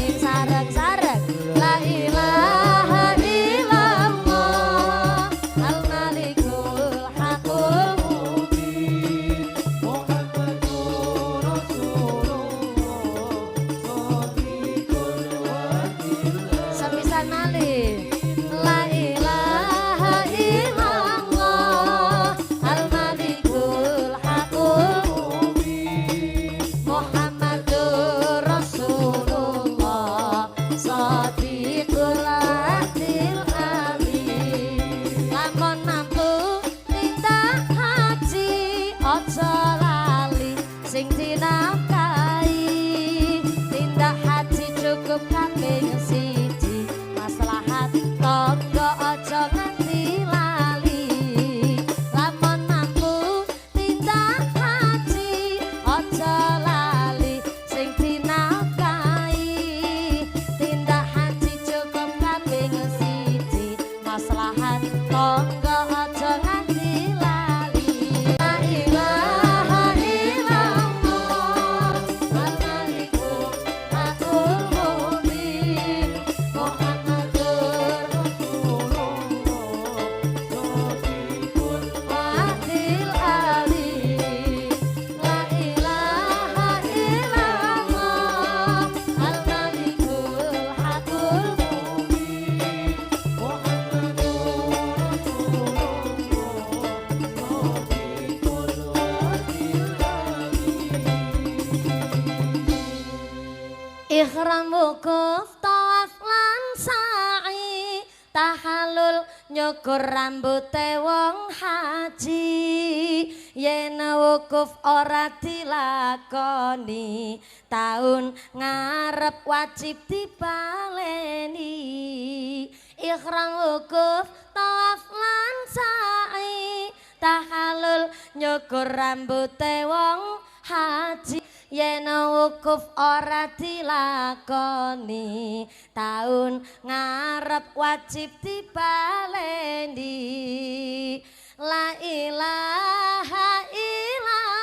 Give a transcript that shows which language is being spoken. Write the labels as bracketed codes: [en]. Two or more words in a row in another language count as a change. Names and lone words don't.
[ar] Sareng-sareng لا إله إلا الله الملك الحق المبين محمد رسول الله صادق الوعد الأمين. [jv] Sepisan malih [ar] لا إله إلا الله الملك الحق المبين محمد رسول الله صادق الوعد الأمين. [jv] Lamun mampu tindak haji aja lali sing dinafkahi. Tindak haji cukup kaping siji, maslahat tangga aja nganti lali. Lamun mampu tindak haji aja lali sing dinafkahi. Tindak haji cukup kaping siji, maslahat tangga aja nganti lali. [ar] لا إله إلا الله الملك الحق المبين محمد رسول الله صادق الوعد الأمين. لا إله إلا الله الملك الحق المبين محمد [jv] Ihram wukuf tawaf lan sa'i tahallul nyukur rambute wong haji. Yen wukuf ora dilakoni taun ngarep wajib dibaleni. Ihram wukuf tawaf lan sa'i tahallul nyukur rambute wong haji. Yen wukuf ora dilakoni taun ngarep wajib dibaleni. [ar] لا إله إلا الله